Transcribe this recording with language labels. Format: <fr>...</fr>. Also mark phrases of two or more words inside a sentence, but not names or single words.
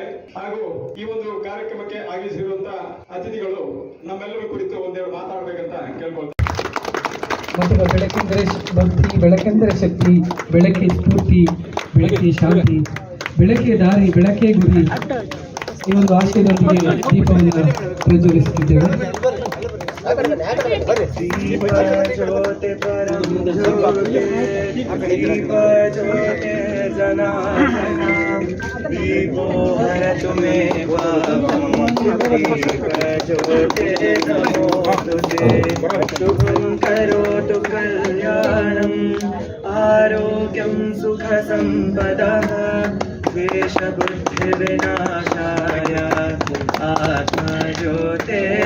<kn>ಹಾಗೂ ಈ ಒಂದು ಕಾರ್ಯಕ್ರಮಕ್ಕೆ ಆಗಮಿಸಿರುವಂತಹ ಅತಿಥಿಗಳು ನಮ್ಮೆಲ್ಲರ ಕುರಿತು ಒಂದೆರಡು ಮಾತಾಡಬೇಕಂತ ಕೇಳ್ಕೊಳ್ತಾರೆ. ಬೆಳಕೆಂದರೆ ಭಕ್ತಿ, ಬೆಳಕೆಂದರೆ ಶಕ್ತಿ, ಬೆಳಕೆ ಸ್ಫೂರ್ತಿ, ಬೆಳಕೆ ಶಾಂತಿ, ಬೆಳಕೆ ದಾರಿ, ಬೆಳಕೆ ಗುರಿ, ಈ ಒಂದು ಆಶಯದೊಂದಿಗೆ ದೀಪವನ್ನು ಪ್ರಜ್ವಲಿಸುತ್ತಿದ್ದೇವೆ.</kn> <sa>दीप ज्योति परम ज्योति, दीप ज्योति जनार्दन, दीपो हरतु मे पापं, दीप ज्योति नमोस्तुते, शुभं करोतु कल्याणं, आरोग्यं सुख संपदः, द्वेष बुद्धि विनाशाय, आत्मा ज्योते</sa>